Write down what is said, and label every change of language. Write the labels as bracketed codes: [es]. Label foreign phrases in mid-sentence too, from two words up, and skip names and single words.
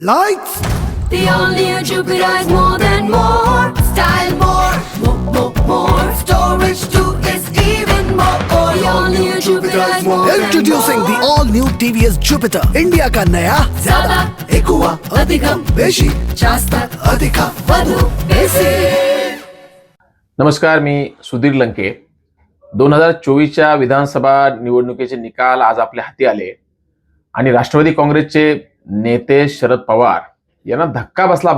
[en] Lights! The all-new Jupiter is more than more. Style more. Storage too is even more. The all-new Jupiter is more than Introducing the more. all-new TVS Jupiter, India [hi] का नया ज्यादा, एकुआ [ta] अधिकम, [bn] बेशी [mr] जास्त, [kn] अधिका [gu] वधू, बेसी. [mr] नमस्कार, मी सुधीर लंके. 2024च्या विधानसभा निवडणुकीचे निकाल आज आपल्या हाती आले आणि राष्ट्रवादी काँग्रेसचे नेते शरद पवार यांना धक्का बसला.